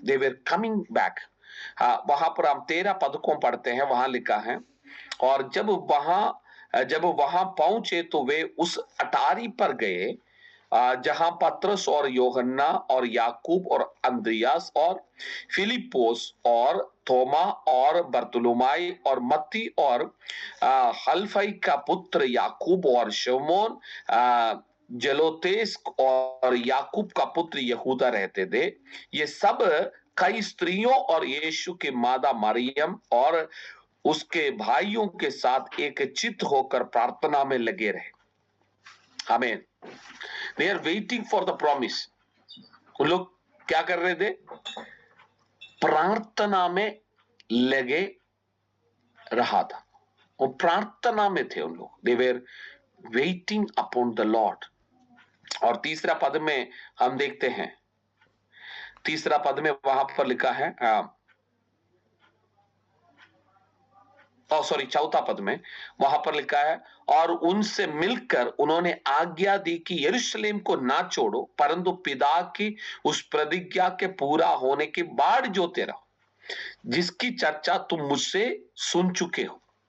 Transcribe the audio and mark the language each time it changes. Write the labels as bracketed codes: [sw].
[en] They were coming back. [hi] वहां पर हम 13 पद को पढ़ते हैं, वहां लिखा है, और जब वहां पहुंचे तो वे उस अटारी पर गए जहां पतरस और यूहन्ना और याकूब और अंद्रियास और फिलिपोस और थोमा और बरतुलुमाई और मत्ती और हल्फई का पुत्र याकूब और शमौन जलोतेस और याकूब का पुत्र यहूदा रहते थे। ये सब कई स्त्रियों और यीशु की मादा मरियम और उसके भाइयों के साथ एक चित्त होकर प्रार्थना में लगे रहे। आमीन। [en] They are waiting for the promise. [hi] उन लोग क्या कर रहे थे? प्रार्थना में लगे रहा था। वो प्रार्थना में थे उन लोग। [en] They were waiting upon the Lord. [hi] और तीसरा पद में हम देखते हैं, तीसरा पद में वहां पर लिखा है, सॉरी चौथा पद में वहां पर लिखा है, और उनसे मिलकर उन्होंने आज्ञा दी कि यरूशलेम को ना छोड़ो, परंतु पिता की उस प्रतिज्ञा के पूरा होने के बाद जोते रहो, जिसकी चर्चा तुम मुझसे सुन चुके हो।